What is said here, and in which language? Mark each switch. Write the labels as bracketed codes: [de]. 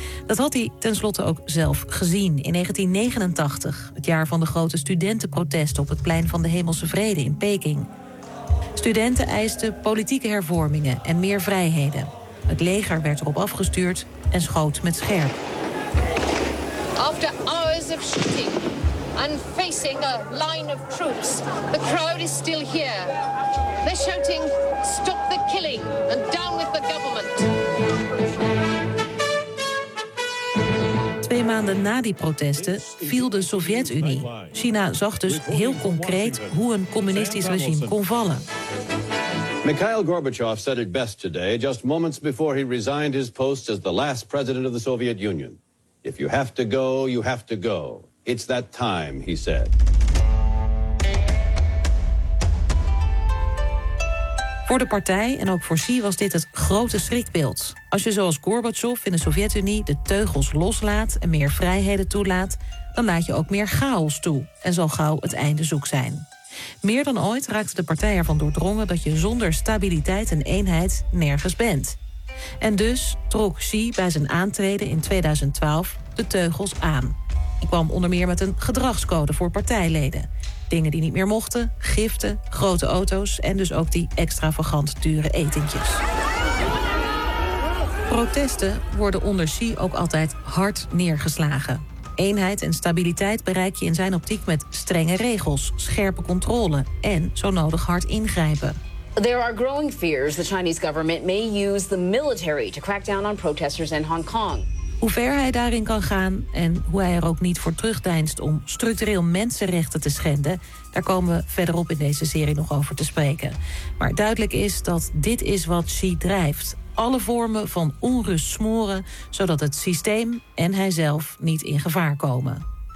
[nl] Dat had hij tenslotte ook zelf gezien in 1989, het jaar van de grote studentenprotesten op het plein van de Hemelse Vrede in Peking. Studenten eisten politieke hervormingen en meer vrijheden. Het leger werd erop afgestuurd en schoot met scherp. [en] After hours of shooting and facing a line of troops, the crowd is still here. They're shouting, stop the killing and down with the government. [nl] Twee maanden na die protesten viel de Sovjet-Unie. China zag dus heel concreet hoe een communistisch regime kon vallen. [en] Mikhail Gorbachev said it best today, just moments before he resigned his post as the last president of the Soviet Union. If you have to go, you have to go. It's that time, he said. [nl] Voor de partij en ook voor Xi was dit het grote schrikbeeld. Als je zoals Gorbachev in de Sovjet-Unie de teugels loslaat en meer vrijheden toelaat, dan laat je ook meer chaos toe en zal gauw het einde zoek zijn. Meer dan ooit raakte de partij ervan doordrongen dat je zonder stabiliteit en eenheid nergens bent. En dus trok Xi bij zijn aantreden in 2012 de teugels aan. Hij kwam onder meer met een gedragscode voor partijleden. Dingen die niet meer mochten, giften, grote auto's en dus ook die extravagant dure etentjes. Protesten worden onder Xi ook altijd hard neergeslagen. Eenheid en stabiliteit bereik je in zijn optiek met strenge regels, scherpe controle en zo nodig hard ingrijpen. [en] There are growing fears the Chinese government may use the military to crack down on protesters in Hong Kong. [nl] Hoe ver hij daarin kan gaan en hoe hij er ook niet voor terugdeinst om structureel mensenrechten te schenden, daar komen we verderop in deze serie nog over te spreken. Maar duidelijk is dat dit is wat Xi drijft. Alle vormen van onrust smoren, zodat het systeem en hijzelf niet in gevaar komen.